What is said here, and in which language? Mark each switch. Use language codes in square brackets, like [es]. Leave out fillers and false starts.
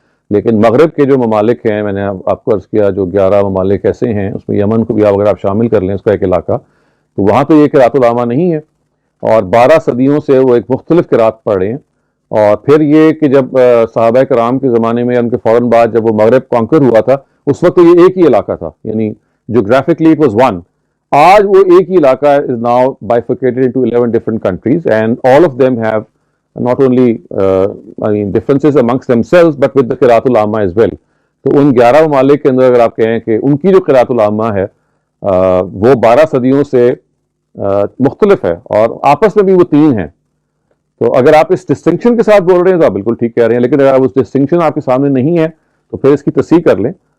[ur] لیکن مغرب کے جو ممالک ہیں, میں نے آپ کو عرض کیا جو 11 ممالک ایسے ہیں, اس میں یمن کو بھی اگر آپ شامل کر لیں اس کا ایک علاقہ, تو وہاں تو یہ قراءۃ العامہ نہیں ہے, اور 12 صدیوں سے وہ ایک مختلف قراءت پڑھ رہے ہیں. اور پھر یہ کہ جب صحابہ کرام کے زمانے میں, ان کے فوراً بعد جب وہ مغرب کانکر ہوا تھا, اس وقت یہ ایک ہی علاقہ تھا, یعنی [en] Geographically it was one. [ur] آج وہ ایک ہی علاقہ [en] is now bifurcated into 11 different countries, and all of them have not only differences amongst themselves but with the قراءۃ العامہ as well. [ur] تو ان 11 ممالک کے اندر اگر آپ کہیں کہ ان کی جو قراءۃ العامہ ہے وہ 12 صدیوں سے مختلف ہے, اور آپس میں بھی وہ 3 ہیں. تو اگر آپ اس ڈسٹنکشن کے ساتھ بول رہے ہیں تو آپ بالکل ٹھیک کہہ رہے ہیں, لیکن اگر اس ڈسٹنکشن آپ کے سامنے نہیں ہے تو پھر اس کی تصحیح کر لیں.